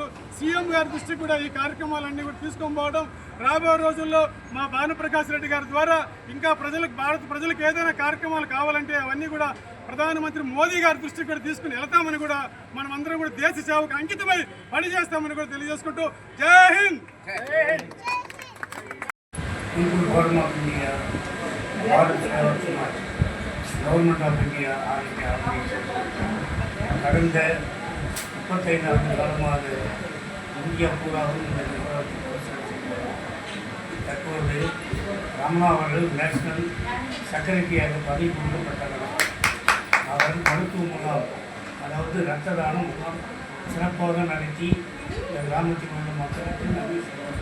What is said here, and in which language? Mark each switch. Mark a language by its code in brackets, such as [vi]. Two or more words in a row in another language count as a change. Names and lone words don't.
[te] సీఎం గారి దృష్టికి కూడా ఈ కార్యక్రమాలన్నీ కూడా తీసుకొని పోవడం, రాబోయే రోజుల్లో మా భానుప్రకాష్ రెడ్డి గారి ద్వారా ఇంకా భారత ప్రజలకు ఏదైనా కార్యక్రమాలు కావాలంటే అవన్నీ కూడా ప్రధానమంత్రి మోదీ గారి దృష్టికి కూడా తీసుకుని వెళ్తామని కూడా మనం అందరం కూడా దేశ సేవకు అంకితమై పనిచేస్తామని కూడా తెలియజేసుకుంటూ జై హింద్. [ta] పీపుల్ ఫోరం ఆఫ్ ఇండియా, భారత్ సేవా సమాజ్, గవర్నమెంట్ ఆఫ్ ఇంडिया கடந்த 35 காலமாக இந்தியா பூராவும் இந்த நிறுவனத்தை இப்போது ரமணா அவர்கள் [en] National Secretary [ta] பதவி கொடுக்கப்பட்டவர். அவர் மருத்துவ முகாம், அதாவது இரத்த தானம் முகாம் சிறப்பாக நடத்தி இந்த கிராமத்தில் உள்ள மக்களுக்கு நன்றி சொல்வார்.